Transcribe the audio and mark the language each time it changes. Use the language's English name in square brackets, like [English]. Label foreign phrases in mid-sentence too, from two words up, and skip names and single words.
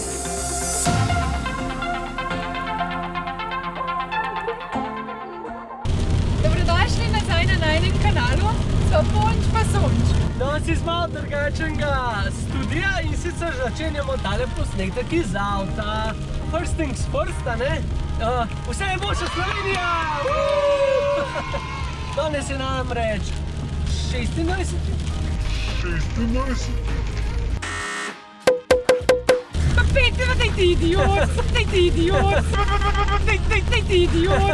[Slovenian] Dobrodošli nazaj na najnem kanalu. So Ponč pa Sonč. Danes iz malo drugačnega studija in sicer začenjamo tale posnetek iz avta. [English] First things first, [Slovenian] a ne? Vse je boljša Slovenija! Danes je namreč 26. Pa Peter, daj ti idiot! Daj ti idiot! Daj ti idiot!